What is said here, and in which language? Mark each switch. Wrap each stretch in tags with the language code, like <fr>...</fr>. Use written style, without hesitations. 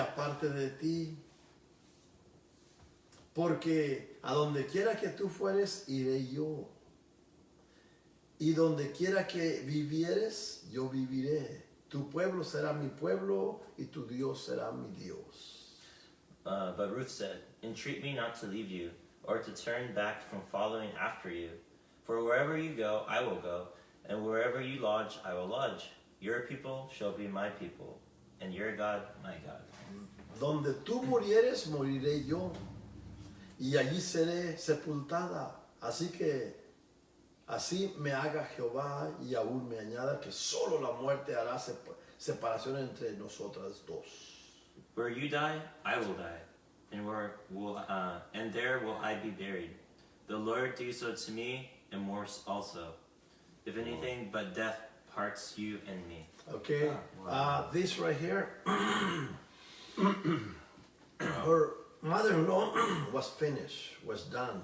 <es>aparte de ti, porque a donde quiera que tú fueres, iré yo. Y donde quiera que vivieres, yo viviré. Tu pueblo será mi pueblo y tu Dios será mi Dios.</es> <en>But Ruth said, "Entreat me not to leave you, or to turn back from following after you. For wherever you go, I will go, and wherever you lodge, I will lodge. Your people shall be my people, and your God my God."</en> <es>Donde tú murieres, moriré yo, y allí seré sepultada. Así que así me haga Jehová, y aún me añada que solo la muerte hará separación entre nosotras dos.</es> <en>Where you die, I will die, and there will I be buried. The Lord do so to me, and more also, if anything but death parts you and me. Okay, Wow. this right here, her mother-in-law was finished, was done.</en>